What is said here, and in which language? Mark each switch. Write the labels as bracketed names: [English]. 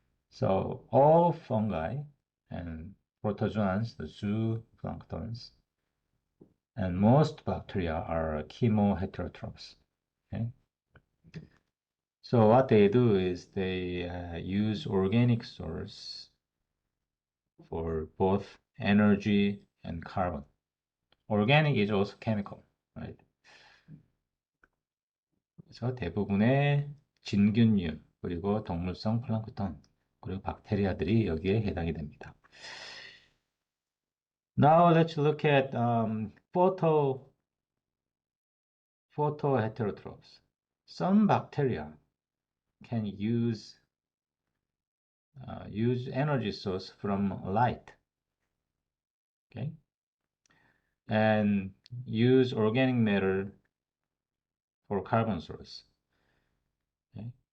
[English] So all fungi and protozoans, the zooplanktons, and most bacteria are chemoheterotrophs. Okay? So what they do is they use organic source for both energy and carbon. Organic is also chemical, right? [Korean] 그래서 대부분의 진균류, 그리고 동물성 플랑크톤, 그리고 박테리아들이 여기에 해당이 됩니다. [English] Now let's look at photoheterotrophs. Some bacteria can use energy source from light, okay, and use organic matter for carbon source. Okay?